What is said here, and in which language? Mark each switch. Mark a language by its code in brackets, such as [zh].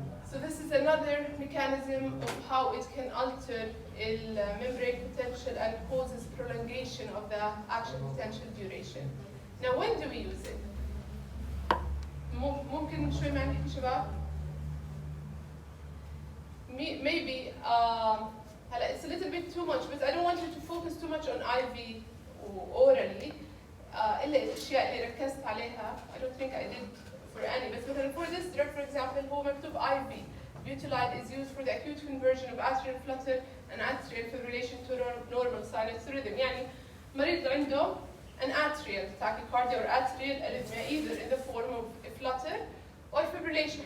[en] So this is another mechanism of how it can alter membrane potential and causes prolongation of the action potential duration. Now when do we use it? [ar] ممكن شوي ما نحكي شباب؟ [en] Maybe [ar] هلا [en] it's a little bit too much, but I don't want you to focus too much on IV orally. [ar] إلا الأشياء اللي ركزت عليها. [en] I don't think I did for any, but مثلا for this drug, for example, [ar] هو مكتوب [en] IV. Butylide is used for the acute conversion of atrial flutter and atrial fibrillation to normal sinus rhythm. [ar] يعني مريض عنده [en] an atrial tachycardia or atrial arrhythmia, either in the form of a flutter or fibrillation.